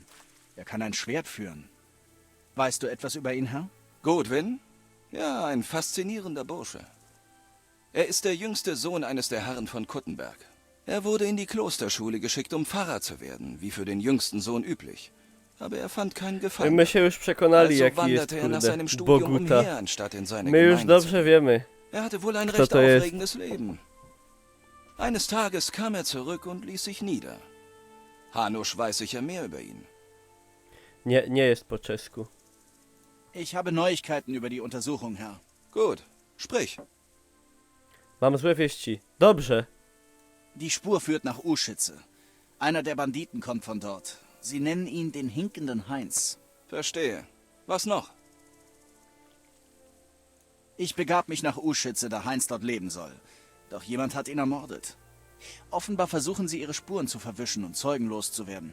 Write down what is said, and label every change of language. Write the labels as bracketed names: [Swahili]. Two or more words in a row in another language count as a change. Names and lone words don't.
[German] Er kann ein Schwert führen. Weißt du etwas über ihn, Herr? Godwin? Ja, ein faszinierender Bursche. Er ist der jüngste Sohn eines der Herren von Kuttenberg. Er wurde in die Klosterschule geschickt, um Pfarrer zu werden, wie für den jüngsten Sohn üblich. Aber er fand keinen Gefallen. [Polish] My się już przekonali, [German] Also [Polish] jaki jest, [German] wanderte er nach [Polish] kurde, [German] seinem Studium [Polish] Boguta. [German] umher, anstatt in seine [Polish] My już [German] Gemeinde zu [Polish] dobrze [German] gehen. [Polish] wiemy. [German] Er hatte wohl ein [Polish] Kto [German] recht [Polish] to jest? [German] aufregendes Leben. Eines Tages kam er zurück und ließ sich nieder. Hanusch weiß sicher mehr über ihn. [Polish] Nie jest po czesku. [German] Ich habe Neuigkeiten über die Untersuchung, Herr. Gut, sprich. [Polish] Mam złe wieści. Dobrze. [German] Die Spur führt nach U-Schütze. Einer der Banditen kommt von dort. Sie nennen ihn den hinkenden Heinz. Verstehe. Was noch? Ich begab mich nach U-Schütze, da Heinz dort leben soll. Doch jemand hat ihn ermordet. Offenbar versuchen sie, ihre Spuren zu verwischen und Zeugen loszuwerden.